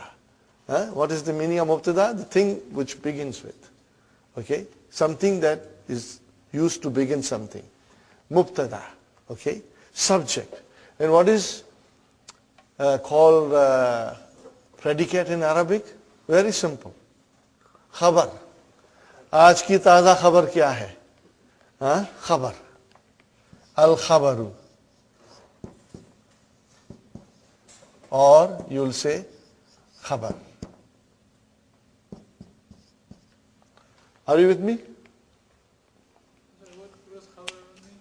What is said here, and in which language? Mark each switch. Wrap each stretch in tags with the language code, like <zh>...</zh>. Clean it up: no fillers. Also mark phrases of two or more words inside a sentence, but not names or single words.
<en>What is the meaning of mubtada? The thing which begins with. Okay? Something that is used to begin something. Mubtada. Okay? Subject. And what is called predicate in Arabic? Very simple. Khabar.</en> <hi>आज की ताज़ा ख़बर क्या है?</hi> <ar>خبر. الخبرُ.</ar> <en>Or you will say khabar. Are you with me? What does khabar mean?</en>